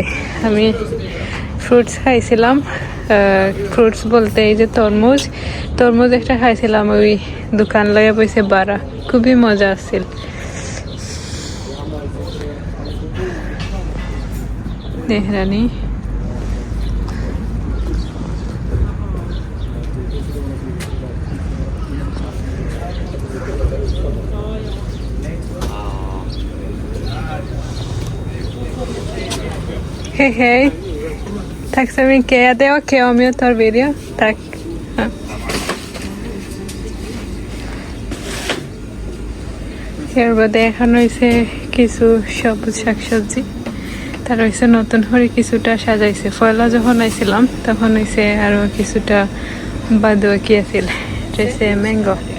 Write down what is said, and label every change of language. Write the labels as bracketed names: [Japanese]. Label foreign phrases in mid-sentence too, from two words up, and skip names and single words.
[Bangla] আমি ফ্রুটস খাইছিলাম, ফ্রুটস বলতে এই যে তরমুজ, তরমুজ একটা খাইছিলাম ওই দোকান লাগে পয়সা 12, খুবই মজা আসছিল। [Swedish] দেহরানি hej hej, tack så mycket. Ja, det är okej om jag tar video, tack. Ja. [Bangla] এর বাদে এখন হয়েছে কিছু সবুজ শাকসবজি, তার হয়েছে নতুন করে কিছুটা সাজাইছে। পয়লা যখন আইছিলাম তখন হয়েছে আরো কিছুটা বাদুয়া কি আছিল, হয়েছে ম্যাঙ্গো।